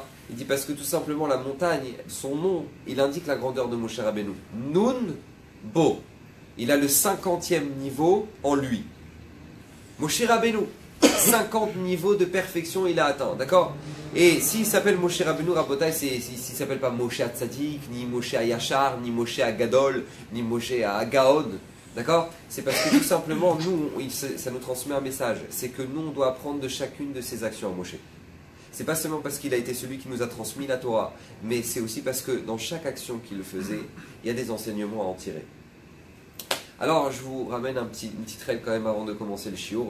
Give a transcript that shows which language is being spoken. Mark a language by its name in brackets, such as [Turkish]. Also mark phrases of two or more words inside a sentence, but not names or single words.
[French] Il dit parce que tout simplement la montagne, son nom, il indique la grandeur de Moshe Rabbeinu. Nun Bo. Il a le 50e niveau en lui. Moshe Rabbeinu, 50 niveaux de perfection il a atteint, d'accord? Et s'il s'appelle Moshe Rabbeinu, Rabotai, s'il ne s'appelle pas Moshe Tzadik, ni Moshe Yachar, ni Moshe Gadol, ni Moshe Gaon, d'accord? C'est parce que tout simplement, nous, ça nous transmet un message. C'est que nous, on doit apprendre de chacune de ces actions à Moshe. c'est pas seulement parce qu'il a été celui qui nous a transmis la Torah, mais c'est aussi parce que dans chaque action qu'il faisait, il y a des enseignements à en tirer. Alors, je vous ramène une petite règle quand même avant de commencer le shiur.